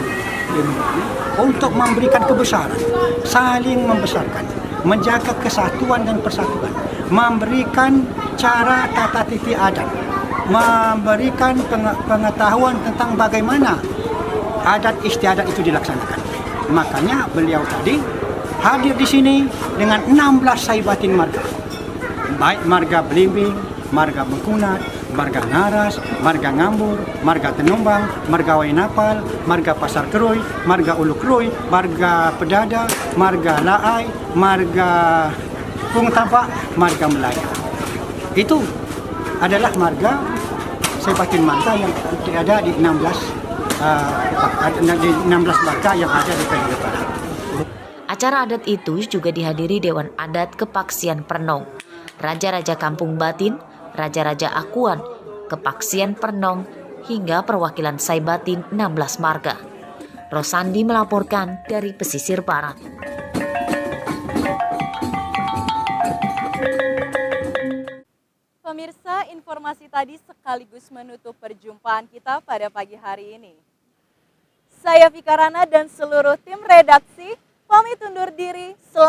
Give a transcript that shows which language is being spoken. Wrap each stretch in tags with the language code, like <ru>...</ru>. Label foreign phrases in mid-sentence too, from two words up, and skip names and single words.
<id>Untuk memberikan kebesaran, saling membesarkan, menjaga kesatuan dan persatuan, memberikan cara tata titi adat, memberikan pengetahuan tentang bagaimana adat istiadat itu dilaksanakan. Makanya beliau tadi hadir di sini dengan 16 Saibatin marga, baik marga Belimbing, marga Bengkunat, marga Ngaras, marga Ngambur, marga Tenumbang, marga Wainapal, marga Pasar Keroy, marga Ulu Keroy, marga Pedada, marga Laai, marga Pung Tampak, marga Melayu. Itu adalah marga Saibatin marga yang ada di 16 marga yang ada di Pesisir Barat. Acara adat itu juga dihadiri Dewan Adat Kepaksian Pernong, Raja-Raja Kampung Batin, Raja-Raja Akuan, Kepaksian Pernong, hingga perwakilan Saibatin 16 marga. Rosandi melaporkan dari Pesisir Barat. Pemirsa, informasi tadi sekaligus menutup perjumpaan kita pada pagi hari ini. Saya Fikarana dan seluruh tim redaksi pamit undur diri.</id>